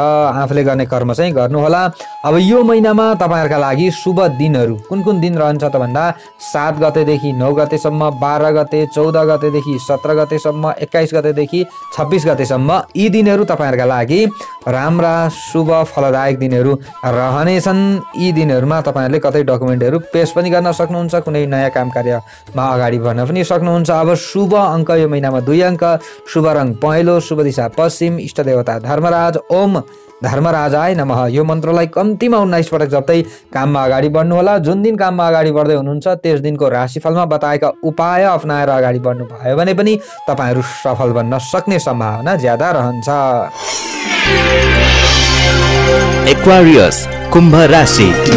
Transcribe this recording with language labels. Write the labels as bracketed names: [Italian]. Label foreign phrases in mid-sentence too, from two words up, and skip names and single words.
[Nepali] आफूले गर्ने कर्म चाहिँ गर्नुहोला। अब यो महिनामा तपाईँहरूका लागि शुभ दिनहरू कुन कुन दिन रहन्छ त भन्दा 7 गतेदेखि 9 गतेसम्म, 12 गते, 14 गतेदेखि 17 गतेसम्म, 21 गतेदेखि 26 गतेसम्म यी दिनहरू तपाईँहरूका लागि राम्रा शुभ फलदायक दिनहरू रहनेछन्। यी दिनहरूमा तपाईँहरूले कतै डकुमेन्टहरू पेश पनि गर्न सक्नुहुन्छ, कुनै नयाँ काम कार्यमा अगाडि बढ्न पनि सक्नुहुन्छ। अब शुभ अङ्क यो महिनामा 2 अङ्क, शुभ रङ पहेँलो, शुभ दिशा पश्चिम, इष्ट देवता धर्मराज, [Sanskrit] ओम धर्मराजाय नमः [Nepali] यो मन्त्रलाई कम्तीमा 19 पटक जप्दै काममा अगाडि बढ्नुहोला। जुन दिन काममा अगाडि बढ्दै हुनुहुन्छ त्यस दिनको राशिफलमा बताएका उपाय अपनाएर अगाडि बढ्नु भयो भने पनि तपाईँहरू सफल बन्न सक्ने सम्भावना ज्यादा रहन्छ। एक्वारियस कुम्भ राशि।